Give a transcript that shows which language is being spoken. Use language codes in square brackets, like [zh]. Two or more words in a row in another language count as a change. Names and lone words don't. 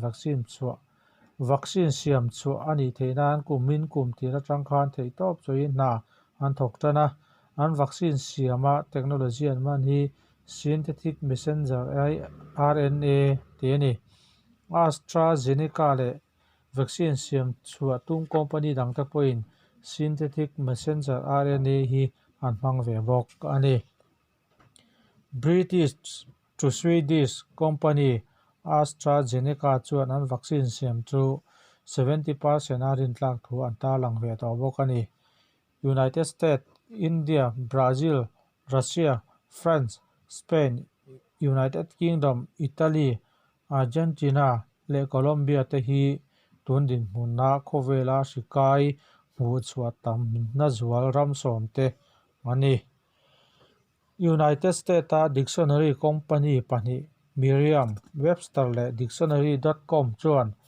[lus] vaccine siam chu ani theinan kumin kum tira tangkhan thei top choin na an thok tana an vaccine siama technology an man hi [en] synthetic messenger RNA [lus] te ni AstraZeneca le vaccine siam chua tung company dang ta point [en] synthetic messenger RNA [lus] hi an hmang ve bawk ani British to [en] Swedish company [lus] AstraZeneca chuan an vaccine siam chu 70% arin tlak thu an ta lang ve to bawk ani United States India Brazil Russia France Spain United Kingdom Italy Argentina le Colombia te hi tundin hmunna khovela sikai hmu chuat tam na zual ram som te ani United States a [en] dictionary company [lus] pani Merriam-Webster le dictionary.com chuan